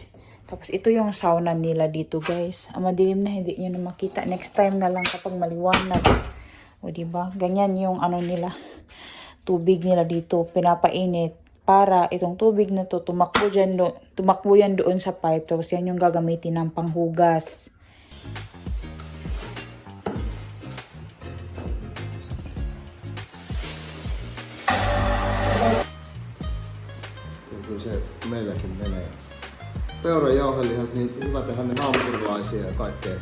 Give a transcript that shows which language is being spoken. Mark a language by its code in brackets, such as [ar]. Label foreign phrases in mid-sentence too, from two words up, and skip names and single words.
[tl] Tapos, ito yung sauna nila dito, guys. Madilim na, hindi nyo na makita. [en] Next time [tl] na lang kapag maliwanag. O, diba? Ganyan yung nila. Tubig nila dito. Pinapainit para itong tubig na to tumakbo yan doon sa pipe. Tapos, yan yung gagamitin ng panghugas. [fi] Kyllä se meilläkin menee. Peurajauhelihat, niin hyvä tehdä ne hampurilaisia ja kaikkea.